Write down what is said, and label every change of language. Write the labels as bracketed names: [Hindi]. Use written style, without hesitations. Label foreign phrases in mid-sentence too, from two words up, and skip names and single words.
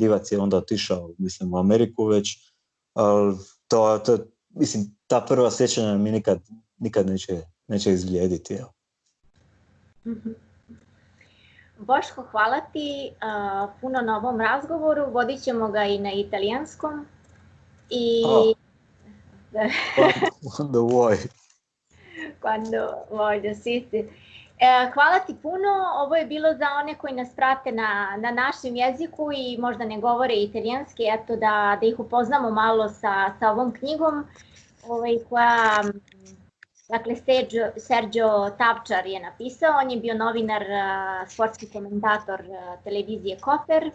[Bosnian] Divac je onda otišao, mislim, u Ameriku već. Mislim, ta prva sjećanja mi nikad neće izblijediti. Evo. Boško, hvala ti puno na ovom razgovoru, vodit ćemo ga i na italijanskom. [Italian] Quando vuoi. Quando voglio, sì. [Bosnian] Hvala ti puno, ovo je bilo za one koji nas prate na našem jeziku i možda ne govore italijanski, eto da ih upoznamo malo sa ovom knjigom koja, dakle, Sergio Tavčar je napisao, on je bio novinar, sportski komentator televizije Koper.